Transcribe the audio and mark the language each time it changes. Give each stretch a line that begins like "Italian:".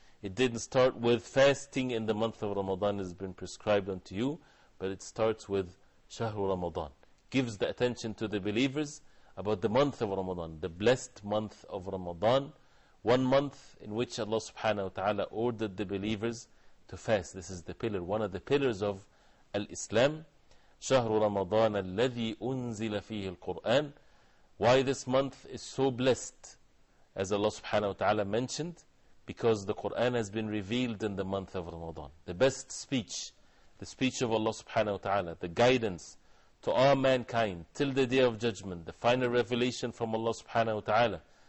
English: It didn't start with fasting in the month of Ramadan has been prescribed unto you, but it starts with Shahru Ramadan. Gives the attention to the believers about the month of Ramadan, the blessed month of Ramadan, one month in which Allah subhanahu wa ta'ala ordered the believers to fast. This is the pillar, one of the pillars of Al-Islam.
Arabic: شهر رمضان الذي أنزل فيه القرآن.
English: Why this month is so blessed, as Allah subhanahu wa ta'ala mentioned, because the Qur'an has been revealed in the month of Ramadan. The best speech, the speech of Allah subhanahu wa ta'ala, the guidance to all mankind till the day of judgment, the final revelation from Allah subhanahu wa ta'ala.